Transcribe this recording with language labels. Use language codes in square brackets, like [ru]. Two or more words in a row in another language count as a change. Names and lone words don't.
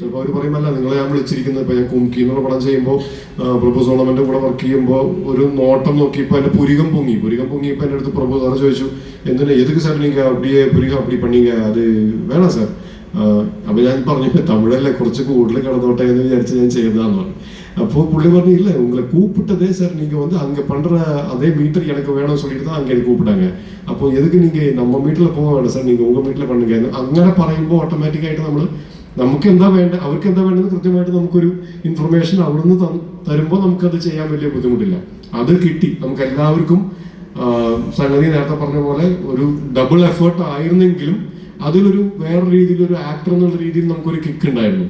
[ml] ചിലപ്പോൾ അവർ പറയുമല്ല നിങ്ങളെ ഞാൻ വിളിച്ചിരിക്കുന്നത്. ഇപ്പോൾ ഞാൻ കുംകി എന്നുള്ള പടം ചെയ്യുമ്പോൾ പ്രഭു സോളമൻ്റെ കൂടെ വർക്ക് ചെയ്യുമ്പോൾ ഒരു നോട്ടം നോക്കിയപ്പോൾ എൻ്റെ പുരികം പൊങ്ങിയപ്പോൾ എൻ്റെ അടുത്ത് പ്രഭു സാറ് ചോദിച്ചു, എന്തിനാ [ta] எதுக்கு சார் நீங்கள் அப்படியே புரிகம் அப்படி பண்ணுங்க, [ml] അത് വേണം സാർ. അപ്പോൾ ഞാൻ പറഞ്ഞു തമിഴല്ലേ, കുറച്ച് കൂടുതൽ കിടന്നോട്ടെ എന്ന് വിചാരിച്ച് ഞാൻ ചെയ്തതാന്ന് പറഞ്ഞു. [ta] அப்போ புள்ளி பண்ணி இல்லை உங்களை கூப்பிட்டதே சார் நீங்கள் வந்து அங்கே பண்ணுற அதே மீட்டர் எனக்கு வேணும்னு சொல்லிட்டு தான் அங்கே கூப்பிட்டாங்க. அப்போ எதுக்கு நீங்கள் நம்ம மீட்டரில் போக வேண்டாம் சார், நீங்கள் உங்கள் மீட்டரிൽ பண்ணுங்க [ml] അങ്ങനെ പറയുമ്പോൾ ഓട്ടോമാറ്റിക്കായിട്ട് നമുക്ക് എന്താ വേണ്ടത്, അവർക്ക് എന്താ വേണ്ടത് കൃത്യമായിട്ട് നമുക്കൊരു ഇൻഫർമേഷൻ അവിടുന്ന് തരുമ്പോൾ നമുക്കത് ചെയ്യാൻ വലിയ ബുദ്ധിമുട്ടില്ല. അത് കിട്ടി നമുക്ക് എല്ലാവർക്കും. സംഗതി നേരത്തെ പറഞ്ഞ പോലെ ഒരു [en] double effort [ml] ആയിരുന്നെങ്കിലും അതിലൊരു വേറെ രീതിയിൽ ഒരു ആക്ടർ എന്നുള്ള രീതിയിൽ നമുക്കൊരു കിക്ക് ഉണ്ടായിരുന്നു.